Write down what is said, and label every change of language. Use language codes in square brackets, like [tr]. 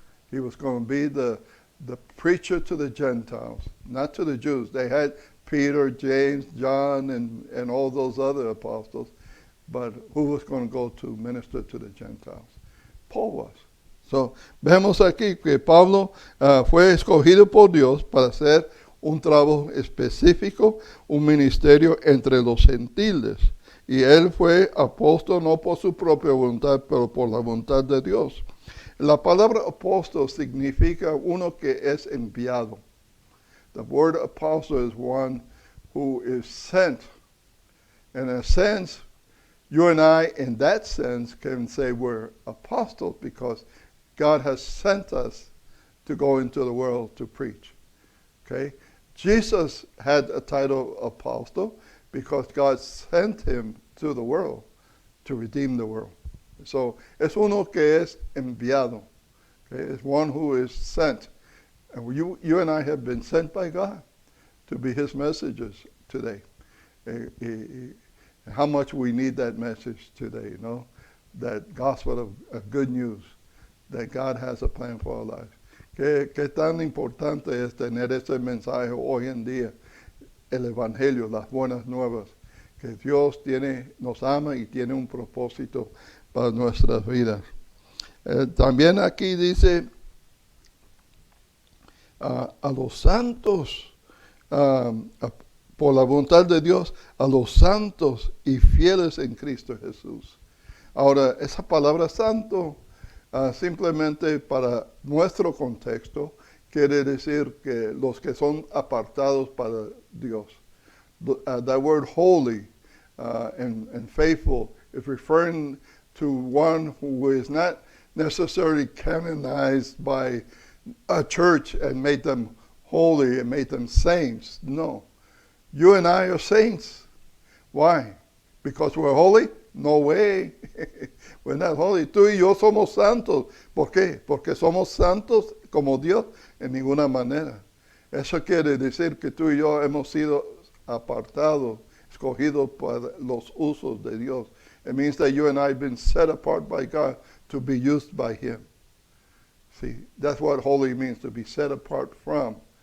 [en] He was going to be the preacher to the Gentiles, not to the Jews. They had Peter, James, John, and all those other apostles. But who was going to go to minister to the Gentiles? Paul was. [es] So, vemos aquí que Pablo fue escogido por Dios para hacer un trabajo específico, un ministerio entre los gentiles. Y él fue apóstol no por su propia voluntad, pero por la voluntad de Dios. La palabra apóstol significa uno que es enviado. [en] The word apostle is one who is sent. In a sense, you and I, in that sense, can say we're apostles because God has sent us to go into the world to preach. Okay? Jesus had a title apostle because God sent him to the world to redeem the world. [es] So, es uno que es enviado. Okay? [en] It's one who is sent. And you and I have been sent by God to be his messengers today. How much we need that message today, you know? That gospel of good news, that God has a plan for our lives. [es] Qué tan importante es tener ese mensaje hoy en día, el evangelio, las buenas nuevas, que Dios nos ama y tiene un propósito para nuestras vidas. También aquí dice a los santos, por la voluntad de Dios, a los santos y fieles en Cristo Jesús. Ahora, esa palabra santo, simplemente para nuestro contexto, quiere decir que los que son apartados para Dios. [en] That word holy and faithful is referring to one who is not necessarily canonized by a church and made them holy and made them saints. No. You and I are saints. Why? Because we're holy? No way. We're not holy. [es] Tú y yo somos santos. ¿Por qué? Porque somos santos como Dios en ninguna manera. Eso quiere decir que tú y yo hemos sido apartados, escogidos para los usos de Dios. [en] It means that you and I have been set apart by God to be used by him. See, that's what holy means, to be set apart from.